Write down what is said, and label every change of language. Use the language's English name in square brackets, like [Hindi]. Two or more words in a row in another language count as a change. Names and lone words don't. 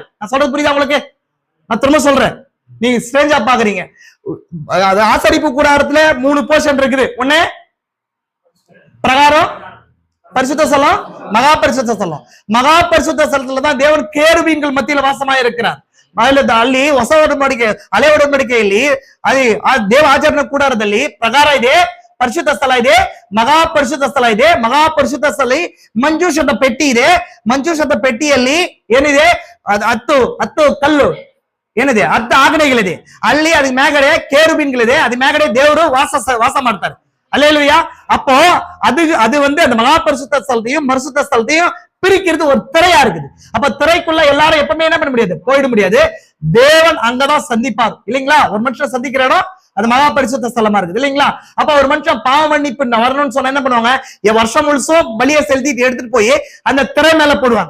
[Tamil] நான் சொல்றது புரியுதா உங்களுக்கு? நான் திரும்ப சொல்றேன், நீங்க ஸ்ட்ரேஞ்சா பாக்குறீங்க. ஆசரிப்பு கூடாரத்துல 3 போர்ஷன் இருக்குது. ஒண்ணு பிரகாரம், பரிசுத்த ஸ்தலம், மகா பரிசுத்த ஸ்தலம். மகா பரிசுத்த ஸ்தலத்துல தான் தேவன் கேருபீன்கள் மத்தியில வாசமாக இருக்கிறார். [Kannada] ಅಲ್ಲಿ ಹೊಸ ಒಡಂಬಡಿಕೆ ಹಳೆ ಒಡಂಬಡಿಕೆಯಲ್ಲಿ ದೇವ ಆಚರಣೆ ಕೂಡಾರದಲ್ಲಿ ಪ್ರಕಾರ ಇದೆ, ಪರಿಶುದ್ಧ ಸ್ಥಳ ಇದೆ, ಮಗಾ ಪರಿಶುದ್ಧ ಸ್ಥಳ ಇದೆ. ಮಗಾ ಪರಿಶುದ್ಧ ಸ್ಥಳ ಮಂಜೂಷದ ಪೆಟ್ಟಿ ಇದೆ. ಮಂಜೂಷದ ಪೆಟ್ಟಿಯಲ್ಲಿ ಏನಿದೆ? 10 ಕಲ್ಲು ಏನಿದೆ? 10 ಆಜ್ಞೆಗಳಿದೆ. ಅಲ್ಲಿ ಅದ್ರ ಮ್ಯಾಗಡೆ ಕೇರುಬೀನ್ಗಳಿದೆ. ಅದ್ರ ಮ್ಯಾಗಡೆ ದೇವರು ವಾಸ ಮಾಡ್ತಾರೆ. [Tamil] அல்லேலூயா. அப்போ அது வந்து அந்த மகா பரிசுத்த ஸ்தலத்தையும் பரிசுத்த ஸ்தலத்தையும் பிரிக்கிறது ஒரு திரையா இருக்குது. அப்ப திரைக்குள்ள எல்லாரும் எப்பவுமே என்ன பண்ண முடியாது? போயிட முடியாது. தேவன் அங்கதான் சந்திப்பார் இல்லைங்களா? ஒரு மனுஷன் சந்திக்கிற இடம் அது மகா பரிசுத்த ஸ்தலமா இருக்குது இல்லைங்களா? அப்ப ஒரு மனுஷன் பாவ மன்னிப்பு வரணும்னு சொன்னா என்ன பண்ணுவாங்க? வருஷம் முழுசும் பலியை செலுத்திட்டு எடுத்துட்டு போய் அந்த திரை மேல போடுவாங்க.